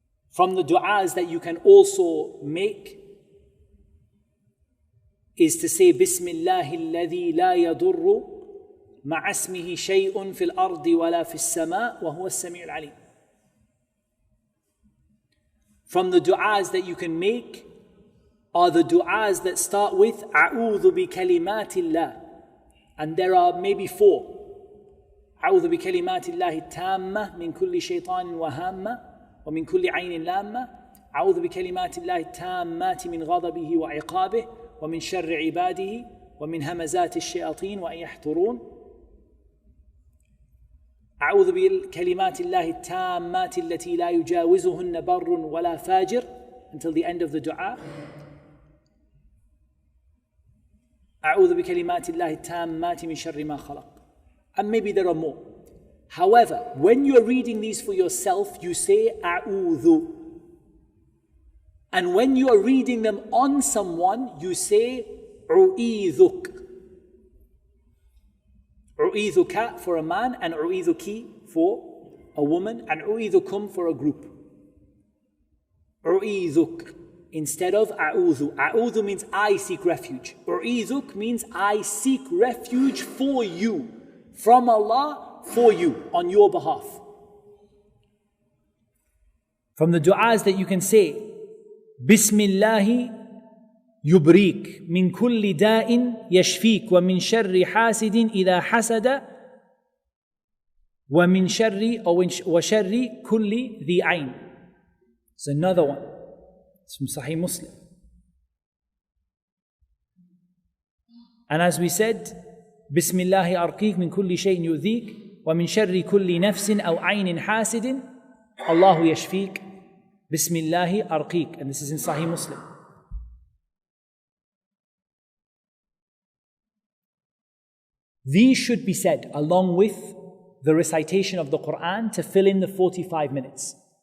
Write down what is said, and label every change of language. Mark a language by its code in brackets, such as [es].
[en] From the du'as that you can also make is to say Bismillahi alladhi la yadurru [ar] مع اسمه شيء في الأرض ولا في السماء وهو السميع العليم. [en] From the du'as that you can make are the du'as that start with [ar] أعوذ بكلمات الله, [en] and there are maybe 4. [ar] أعوذ بكلمات الله التامة من كل شيطان وهامة ومن كل عين لامة. أعوذ بكلمات الله التامات من غضبه وعقابه ومن شر عباده ومن همزات الشياطين وأن يحضرون. أعوذ بكلمات الله التامات التي لا يجاوزهن بر ولا فاجر, [en] until the end of the dua. [ar] أعوذ بكلمات الله التامات من شر ما خلق. [en] And maybe there are more. However, when you're reading these for yourself, you say أعوذ. And when you are reading them on someone, you say أعيذك. أعيذك for a man, and أعيذك for a woman, and أعيذكم for a group. أعيذك instead of أعوذ. أعوذ means I seek refuge. أعيذك means I seek refuge for you, from Allah, for you, on your behalf. From the du'as that you can say, [ar] Bismillahi يبريك من كل داء يشفيك ومن شر حاسد إذا حسد ومن شر وشر كل ذي عين. [en] It's another one. It's from Sahih Muslim. And as we said, [ar] بسم الله أرقيك من كل شيء يؤذيك ومن شر كل نفس أو عين حاسد الله يشفيك بسم الله أرقيك. [en] And this is in Sahih Muslim. These should be said along with the recitation of the Quran to fill in the 45 minutes.